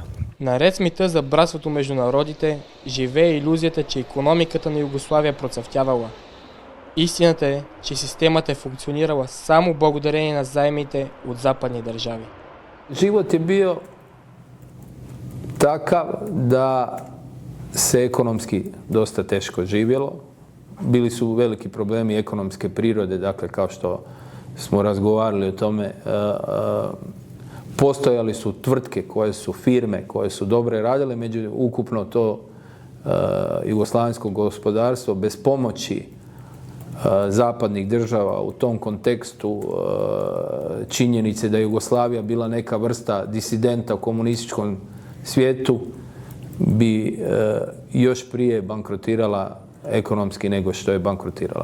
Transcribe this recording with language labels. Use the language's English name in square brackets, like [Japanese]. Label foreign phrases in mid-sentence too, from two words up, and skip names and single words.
[Bulgarian] Наред с мита за братството между народите, живее илюзията, че икономиката на Югославия процъфтявала. Истината е, че системата е функционирала само благодарение на заемите от западни държави. [Croatian] Život je bio takav da se ekonomski dosta teško živjelo. Bili su veliki problemi ekonomske prirode, dakle kao što smo razgovarali o tome, postojali su tvrtke koje su firme, koje su dobre radile, međutim ukupno to jugoslavensko gospodarstvo bez pomoći zapadnih država u tom kontekstu činjenice da je Jugoslavija bila neka vrsta disidenta u komunističkom svijetu bi još prije bankrotirala ekonomski nego što je bankrotirala.